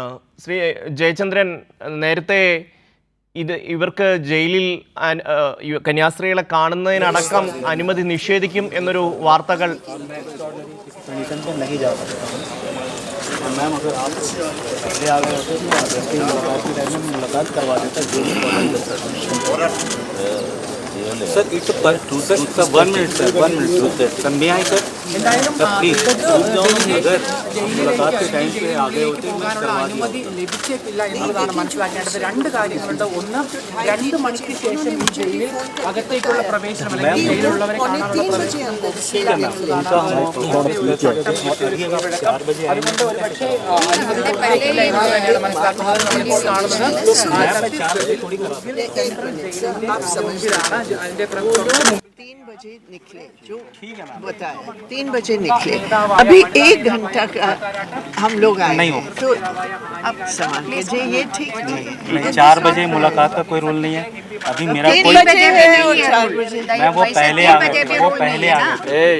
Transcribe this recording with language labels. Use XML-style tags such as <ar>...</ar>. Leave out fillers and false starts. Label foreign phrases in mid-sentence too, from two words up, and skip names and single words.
<ml>ശ്രീ ജയചന്ദ്രൻ, നേരത്തെ ഇവർക്ക് ജയിലിൽ കന്യാസ്ത്രീകളെ കാണുന്നതിനടക്കം അനുമതി നിഷേധിക്കും എന്നൊരു വാർത്തകൾ.</ml> <hi>मैम अगर आप पहले आ गए होते तो अगस्त की मुलाकात के टाइम में मुलाकात करवा देता सर.</hi> <en>It's 1 minute sir, may I sir please</en> <hi>अगर मुलाकात के टाइम पे आ गए होते</hi> <ml>അനുമതി ലഭിച്ചേക്കില്ല എന്നതാണ് മനസ്സിലാക്കേണ്ടത്. രണ്ട് കാര്യങ്ങളുണ്ട്. ഒന്ന്, 2 മണിക്ക് ശേഷം ഈ ജയിലിൽ അകത്തേക്കുള്ള പ്രവേശനം, അല്ലെങ്കിൽ ജയിലുള്ളവരെ കാണാനുള്ള പ്രവേശനം, അതുകൊണ്ട് ഒരു പക്ഷേ അനുമതി തന്നെയാണ് മനസ്സിലാക്കുന്നത്. നമ്മളിപ്പോൾ കാണുന്നത് അതിന്റെ</ml> <hi>बजे निकले, जो बताया 3 बजे निकले, अभी 1 घंटा का हम लोग आए हैं, तो अब सवाल कीजिए, ये ठीक नहीं है। 4 बजे मुलाकात का कोई रूल नहीं है, अभी मेरा 3 कोई बजे है और 4 बजे मैं वो पहले आ गए, वो पहले आ गए।</hi>